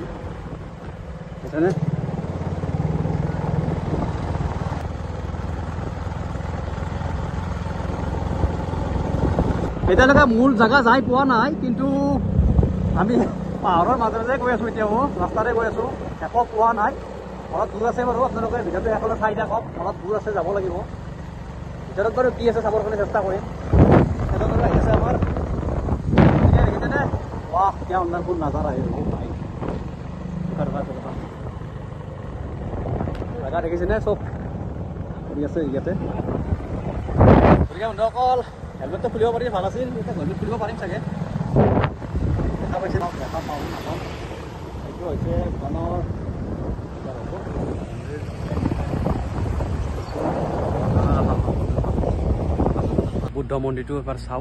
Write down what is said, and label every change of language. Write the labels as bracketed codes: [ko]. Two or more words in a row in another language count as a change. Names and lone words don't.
[as] বুজিছেনে এতিয়ালৈকে মূল জেগা যাই পোৱা নাই, কিন্তু আমি পাহাৰৰ মাজেৰে গৈ আছোঁ। এতিয়াও ৰাস্তাৰে গৈ আছোঁ, শেষ পোৱা নাই। অলপ দূৰ আছে বাৰু, আপোনালোকে ভিডিঅ'টো শেষলৈ চাই থাকক। অলপ দূৰ আছে, যাব লাগিব। ভিতৰত বাৰু কি আছে চাবৰ কাৰণে চেষ্টা কৰিম। সেইটোলৈ আহি আছে আমাৰ, দেখিছেনে [hi] वाह क्या अंदर नजारा है भाई, [as] জেগা দেখিছেনে চব কৰি আছে ইয়াতে। গতিকে বন্ধুসকল হেলমেটটো খুলিব পাৰি ভাল আছিল, এতিয়া হেলমেট খুলিব পাৰিম চাগে। দেখা পাইছে দেখা পাওঁ নাপাওঁ। এইটো হৈছে ভূটানৰ বুদ্ধ মন্দিৰটো এবাৰ চাওঁ।